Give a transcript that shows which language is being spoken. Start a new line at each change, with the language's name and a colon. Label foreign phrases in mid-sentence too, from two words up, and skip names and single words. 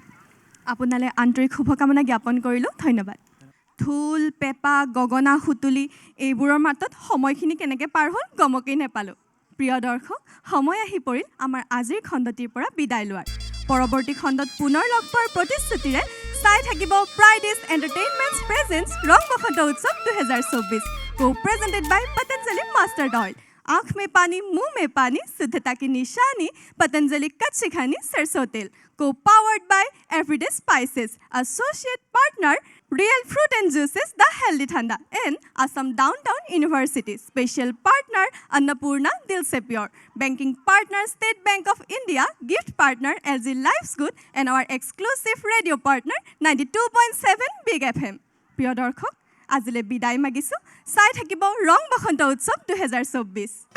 Assamese: আপোনালৈ আন্তৰিক শুভকামনা জ্ঞাপন কৰিলোঁ ধন্যবাদ ঢোল পেঁপা গগনা সুতুলি এইবোৰৰ মাতত সময়খিনি কেনেকৈ পাৰ হ'ল গমকেই নেপালোঁ প্ৰিয় দৰ্শক সময় আহি পৰিল আমাৰ আজিৰ খণ্ডটিৰ পৰা বিদায় লোৱাৰ পৰৱৰ্তী খণ্ডত পুনৰ লগ পোৱাৰ প্ৰতিশ্ৰুতিৰে চাই থাকিব
English: Prides Entertainments presents
Assamese: ৰং বসন্ত উৎসৱ 2024
English: co presented by Patanjali mustard oil
Assamese: आँख
Hindi: में पानी मुंह में पानी शुद्धता की निशानी पतंजलि कच्ची खानी सरसों तेल
English: co powered by Everyday Spices associate partner Real Fruit and Juices the healthy thanda and Assam Downtown University special partner Annapurna dil se pure banking partner State Bank of India gift partner LG Life's Good and our exclusive radio partner 92.7 Big FM
Assamese: প্ৰিয় দৰ্শক আজিলৈ বিদায় মাগিছোঁ চাই থাকিব
English: ৰং বসন্ত উৎসৱ 2024